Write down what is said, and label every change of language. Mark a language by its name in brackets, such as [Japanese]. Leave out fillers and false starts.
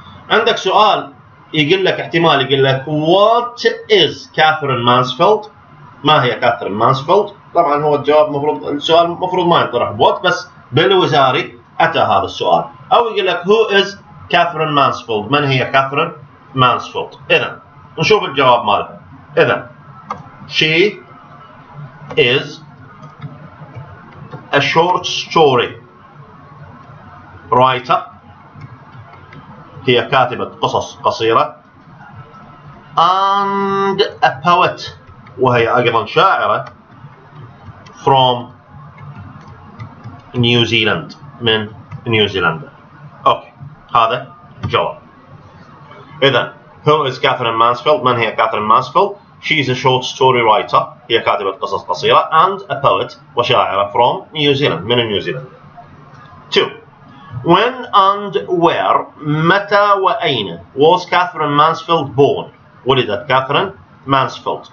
[Arabic] عندك سؤال يقول لك، احتمال يقول لك [English] What is [Arabic] كاثرين مانسفيلد؟ ما هي كاثرين مانسفيلد؟ طبعا هو الجواب السؤال المفروض ما ينطرح بوات، بس بالوزاري أتى هذا السؤال. أو يقول لك [English] Who is [Arabic] كاثرين مانسفيلد؟ من هي كاثرين مانسفيلد؟ إذا نشوف الجواب مالها. إذا [English] She is a short story writer، [Arabic] هي كاتبة قصص قصيرة، [English] and a poet، [Arabic] وهي أيضا شاعرة، [English] from New Zealand، [Arabic] من نيوزيلندا. أوكي، هذا جواب. إذا [English] who is [Arabic] كاثرين مانسفيلد؟ من هي كاثرين مانسفيلد؟ [English] She is a short story writer، [Arabic] هي كاتبة قصص قصيرة، [English] and a poet، [Arabic] وشاعرة، [English] from New Zealand، [Arabic] من نيوزيلندا. 2. [English] When and where، [Arabic] متى وأين [English] was [Arabic] كاثرين مانسفيلد [English] born؟ [Arabic] ولدت كاثرين مانسفيلد.